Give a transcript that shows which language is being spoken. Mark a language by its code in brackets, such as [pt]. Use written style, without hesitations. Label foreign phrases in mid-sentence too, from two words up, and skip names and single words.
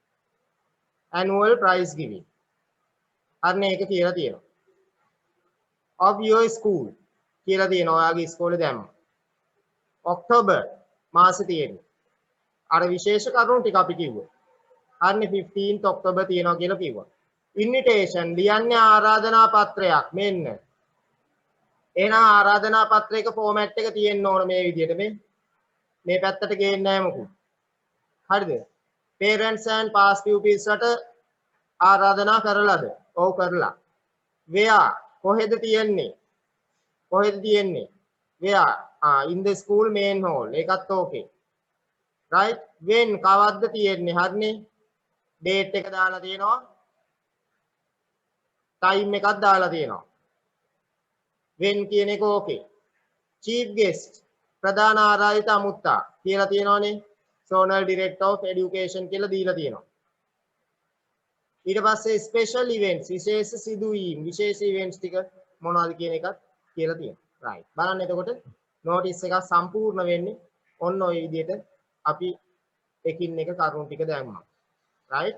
[en] annual prize giving. [si] අන්න ඒක කියලා තියෙනවා. [en] of your school [si] කියලා තියෙනවා. ඔයාගේ ඉස්කෝලේ දැම්ම. ඔක්තෝබර් මාසෙ තියෙන්නේ. අර විශේෂ කරුණු ටික අපි කිව්වා. හරිනේ 15th ඔක්තෝබර් තියෙනවා කියලා කිව්වා. invitation ලියන්නේ ආරාධනා පත්‍රයක් මෙන්න. එහෙනම් ආරාධනා පත්‍රයක ෆෝමැට් එක තියෙන්න ඕන මේ විදිහට මේ පැත්තට ගේන්නේ නැහැ මොකුත්. හරිද? [en] parents and past pupils [si] ට ආරාධනා කරලාද? ඔව් කරලා. where කොහෙද තියෙන්නේ? කොහෙද තියෙන්නේ? [en] where in the school main hall. [si] ඒකත් ඕකේ. right? when කවද්ද තියෙන්නේ? හරිනේ. date එක දාලා තියෙනවා. time එකක් දාලා තියෙනවා. when කියන එක ඕකේ. [en] chief guest [si] ප්‍රධාන ආරාධිත අමුත්තා කියලා තියෙනවනේ. [en] zonal director of education [si] කියලා දීලා තියෙනවා. ඊට පස්සේ [en] special events [si] විශේෂ සිදුවීම් විශේෂ events ටික මොනවද කියන එකත් කියලා තියෙනවා. right. බලන්න එතකොට notice එකක් සම්පූර්ණ වෙන්නේ ඔන්න ඔය විදිහට අපි එකින් එක කරුණු ටික දැම්මා. right.